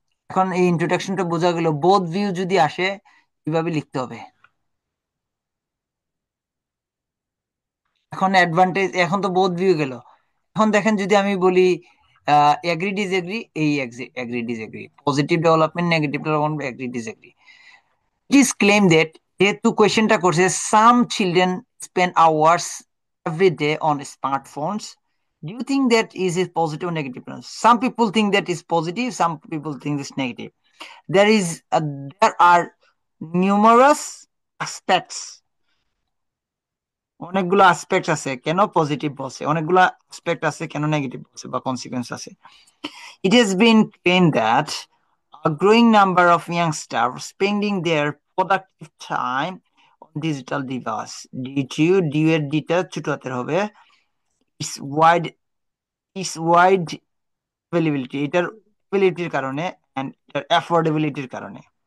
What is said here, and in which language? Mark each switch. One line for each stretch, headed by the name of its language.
Bangla: এখন এই ইন্ট্রোডাকশনটা বোঝা গেল। বোথ ভিউ যদি আসে কিভাবে লিখতে হবে। এখন অ্যাডভান্টেজ, এখন তো বোথ ভিউ গেল। এখন দেখেন যদি আমি বলি এগ্রি ডিসএগ্রি, এই agri disagree, positive development, negative development, agri disagree.
English: It is claimed that
Bangla: যেহেতু কোয়েশ্চেনটা করছে
English: some children spend hours every day on smartphones, do you think that is a positive or negative? Some people think that is positive, some people think it's negative. There is there are numerous aspects,
Bangla: অনেকগুলো aspect আছে কেন positive বলছে, অনেকগুলো aspect আছে কেন negative বলছে বা consequence আছে।
English: It has been claimed that a growing number of youngsters spending their productive time on digital device due
Bangla: এর ডিটা ছোট হাতের হবে,
English: is wide is wide availability, এটার availability কারণে and এটার affordability কারণে।